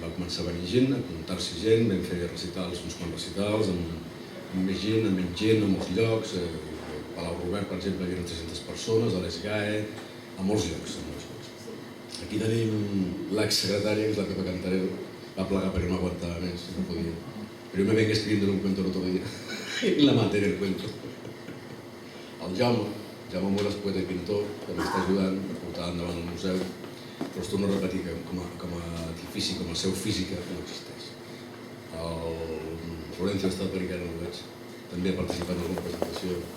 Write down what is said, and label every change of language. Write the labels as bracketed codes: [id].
[ca] Va començar a venir gent, a apuntar-s'hi gent, vam fer recitals, uns quants recitals, amb més gent, amb menys gent, a molts llocs. A Palau Robert, per exemple, hi havia 300 persones, a l'Esgae, a molts llocs. Aquí tenim l'exsecretària, que és la Pepa Cantarero, va plegar perquè no aguantava més, no podia. [es] Pero yo me vengo escribiendo un cuento el otro día, y la maté en el cuento. [ca] El Jaume Moras, poeta i pintor, que m'està ajudant a portar endavant el museu, però es torno a repetir que com a edifici, com a seu física, no existeix. El Florencio està per encara no ho veig, també ha participat en alguna presentació.